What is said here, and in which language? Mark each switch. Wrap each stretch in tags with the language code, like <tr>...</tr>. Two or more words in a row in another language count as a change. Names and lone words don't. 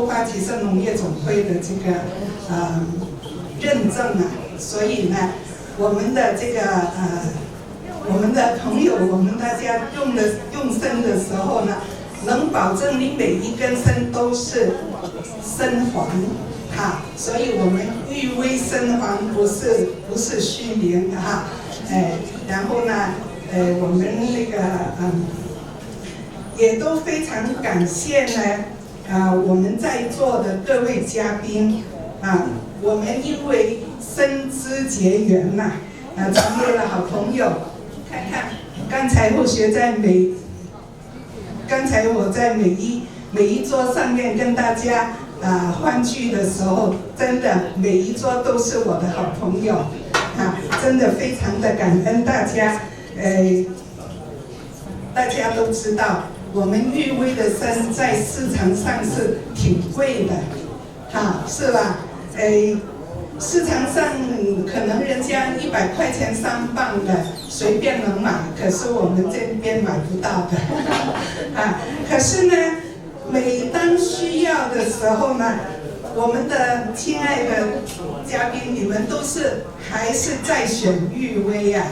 <zh>花旗參農業總會的這個認證啊，所以呢，我們的這個我們的朋友，我們大家用參的時候呢，能保證你每一根參都是參黃，哈，所以我們裕威參黃不是虛名哈，然後呢，我們那個也都非常感謝呢，我們在座的各位嘉賓啊，我們因為參知結緣呐，成為了好朋友。看看，剛才我在每一桌上面跟大家歡聚的時候，真的每一桌都是我的好朋友啊，真的非常的感恩大家。大家都知道，我們裕威的參在市場上是挺貴的，是吧？市場上可能人家100塊錢3磅的隨便能買，可是我們這邊買不到的，可是呢，每當需要的時候呢，我們的親愛的嘉賓，你們都是還是在選裕威啊？</zh>